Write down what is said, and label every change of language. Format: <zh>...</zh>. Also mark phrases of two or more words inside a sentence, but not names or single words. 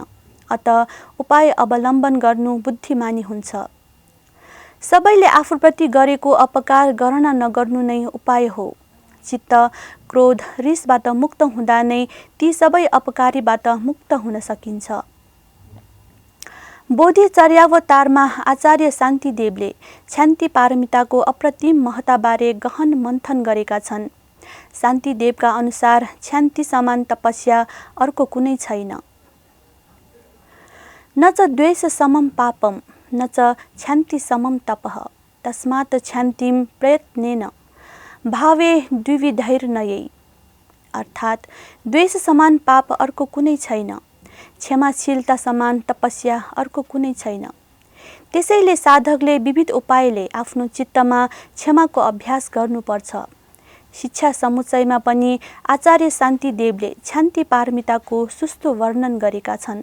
<ne>अत उपाय अवलम्बन गर्नु बुद्धिमानी हुन्छ। सबैले आफूप्रति गरेको अपकार गणना नगर्नु नै उपाय हो। चित्त, क्रोध, रिसबाट मुक्त हुँदा नै ती सबै अपकारीबाट मुक्त हुन सकिन्छ। बोधिचर्यावतारमा आचार्य शान्तिदेवले क्षान्ति पारमिताको अप्रतिम महत्ताबारे गहन मन्थन गरेका छन्। शान्तिदेवका अनुसार क्षान्ति समान तपस्या अर्को कुनै छैन।</ne> <sa>न च द्वेष समम पापम न च क्षान्ति समम तपः तस्मात् क्षान्तिम प्रयत्नेन भावे द्विविधैर्नयै।</sa> <ne>अर्थात् द्वेष समान पाप अर्को कुनै छैन, क्षमाशीलता समान तपस्या अर्को कुनै छैन। त्यसैले साधकले विविध उपायले आफ्नो चित्तमा क्षमाको अभ्यास गर्नुपर्छ। शिक्षा समुच्चयमा पनि आचार्य शान्तिदेवले क्षान्ति पारमिताको सुस्तो वर्णन गरेका छन्।</ne>